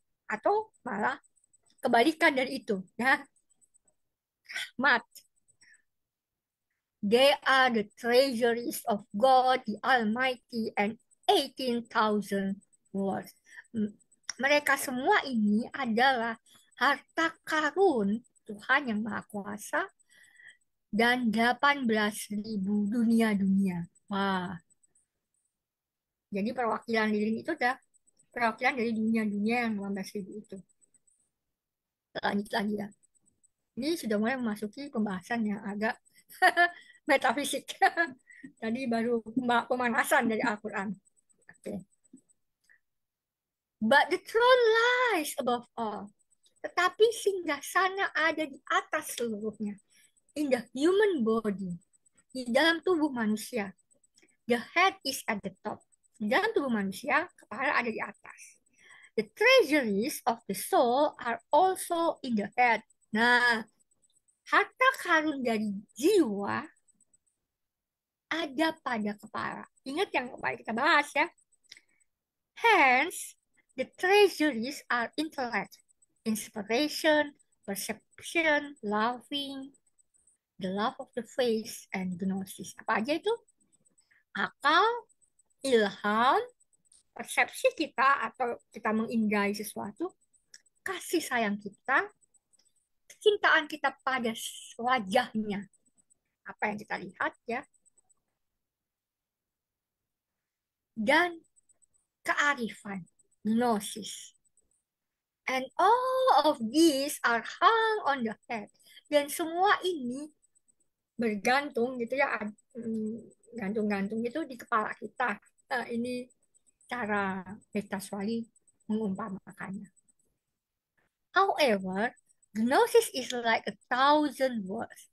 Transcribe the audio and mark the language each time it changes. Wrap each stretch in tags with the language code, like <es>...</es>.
<id>Atau malah kebalikan dari itu. Ya. Mat.</id> <en>They are the treasuries of God, the Almighty, and 18,000 words.</en> <id>Mereka semua ini adalah harta karun Tuhan yang Maha Kuasa dan 18.000 dunia-dunia. Wah, jadi perwakilan lilin itu udah perwakilan dari dunia-dunia yang 18.000 itu. Lanjut lagi ya. Ini sudah mulai memasuki pembahasan yang agak metafisik. Tadi baru pemanasan dari Al-Quran. Okay.</id> <en>But the throne lies above all.</en> <id>Tetapi singgasana ada di atas seluruhnya.</id> <en>In the human body.</en> <id>Di dalam tubuh manusia.</id> <en>The head is at the top.</en> <id>Di dalam tubuh manusia, kepala ada di atas.</id> <en>The treasuries of the soul are also in the head.</en> <id>Nah, harta karun dari jiwa ada pada kepala. Ingat yang kemarin kita bahas ya.</id> <en>Hence, the treasuries are intellect, inspiration, perception, loving, the love of the face, and gnosis.</en> <id>Apa aja itu? Akal, ilham, persepsi kita atau kita mengindrai sesuatu, kasih sayang kita, kecintaan kita pada wajahnya. Apa yang kita lihat ya. Dan kearifan, gnosis.</id> <en>And all of these are hung on the head.</en> <id>Dan semua ini bergantung gitu ya, gantung-gantung itu di kepala kita. Ini cara Metaswali mengumpamakannya.</id> <en>However, gnosis is like 1,000 words.</en>